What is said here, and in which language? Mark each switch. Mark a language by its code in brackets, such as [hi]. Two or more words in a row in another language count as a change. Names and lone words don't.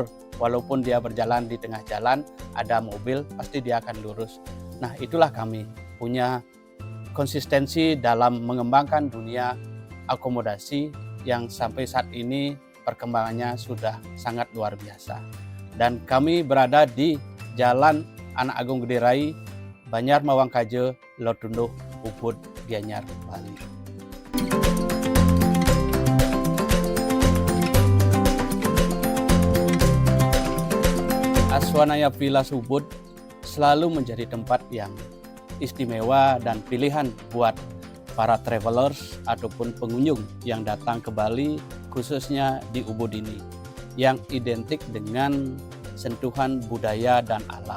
[id] Walaupun dia berjalan di tengah jalan, ada mobil, pasti dia akan lurus. Nah, itulah kami punya konsistensi dalam mengembangkan dunia akomodasi yang sampai saat ini perkembangannya sudah sangat luar biasa. Dan kami berada di Jalan Anak Agung Gede Rai, Banjar Mawangkaje, Lotunduh, Ubud, Gianyar, Bali. Aswanaya Villa Ubud selalu menjadi tempat yang istimewa dan pilihan buat para travelers ataupun pengunjung yang datang ke Bali, khususnya di Ubud ini, yang identik dengan sentuhan budaya dan alam.